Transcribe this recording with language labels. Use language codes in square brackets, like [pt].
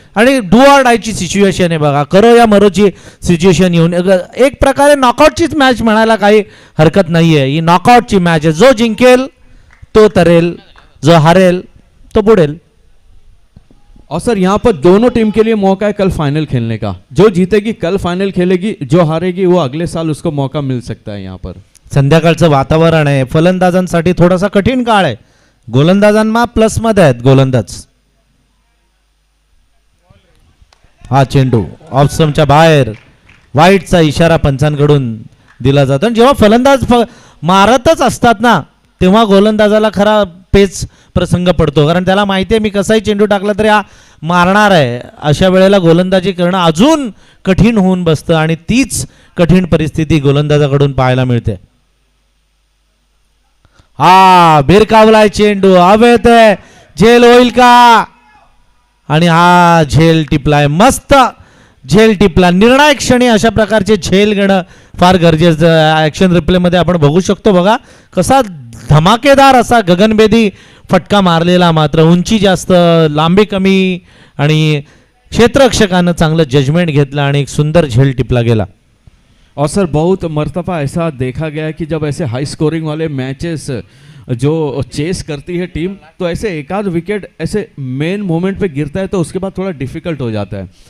[mr] आणि do or डायची situation आहे बघा, करो या मरोची सिच्युएशन येऊन एक प्रकारे नॉकआउटचीच मॅच म्हणायला काही हरकत नाही आहे. ही नॉकआउटची मॅच आहे. जो जिंकेल तो तरेल, जो हारेल तो बुडेल. [hi] और सर यहाँ पर दोनों टीम के लिए मौका है कल फाइनल खेलने का. जो जीतेगी कल फाइनल खेलेगी, जो हारेगी वो अगले साल उसको मौका मिल सकता है. यहाँ पर [mr] संध्याकाळचं वातावरण आहे. फलंदाजांसाठी थोडासा कठीण काळ आहे. गोलंदाजांना प्लस मध्ये आहेत गोलंदाज. हा चेंडू ऑफस्टंपच्या बाहेर, वाईटचा इशारा पंचांकडून दिला जातो. आणि जेव्हा फलंदाज मारतच असतात ना तेव्हा गोलंदाजाला खरा पेच प्रसंग पडतो, कारण त्याला माहिती आहे मी कसाही चेंडू टाकला तरी हा मारणार आहे. अशा वेळेला गोलंदाजी करणं अजून कठीण होऊन बसतं आणि तीच कठीण परिस्थिती गोलंदाजाकडून पाहायला मिळते. हा भिरकावलाय चेंडू, हवेत आहे, झेल होईल का? आणि हा झेल टिपलाय, मस्त झेल टिपला. निर्णायक क्षणी अशा प्रकारचे झेल घेणं फार गरजेचं. ॲक्शन रिप्लेमध्ये आपण बघू शकतो बघा कसा धमाकेदार असा गगनभेदी फटका मारलेला, मात्र उंची जास्त, लांबी कमी आणि क्षेत्ररक्षकानं चांगलं जजमेंट घेतलं आणि एक सुंदर झेल टिपला गेला. [hi] और सर बहुत मर्तबा ऐसा देखा गया है कि जब ऐसे हाई स्कोरिंग वाले मैचेस जो चेस करती है टीम, तो ऐसे एक आध विकेट ऐसे मेन मोमेंट पे गिरता है तो उसके बाद थोड़ा डिफिकल्ट हो जाता है.